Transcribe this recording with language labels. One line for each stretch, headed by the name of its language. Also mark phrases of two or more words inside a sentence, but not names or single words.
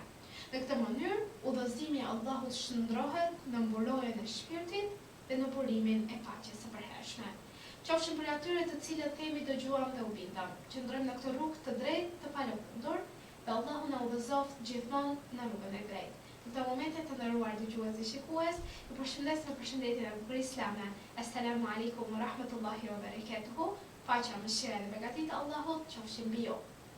Albanian: Në këtë mënyrë, udhëzimi i Allahut shndrohet në mburojën e shpirtit dhe në burimin e paqes së përhershme. Qofshin për atyre të cilët themi dëgjuam dhe u bindëm, qëndrojmë në këtë rrugë të drejtë të palëkundur, dhe Allahu na udhëzoft gjithmonë në rrugën e drejtë. Në këtë momente të nderuar dëgjues dhe shikues, ju përshëndes me përshëndetjen e bukur islame.
Arabic: السلام عليكم ورحمة الله وبركاته.
Albanian: Paqja, mëshira dhe begatia e Allahut qofshin mbi ju.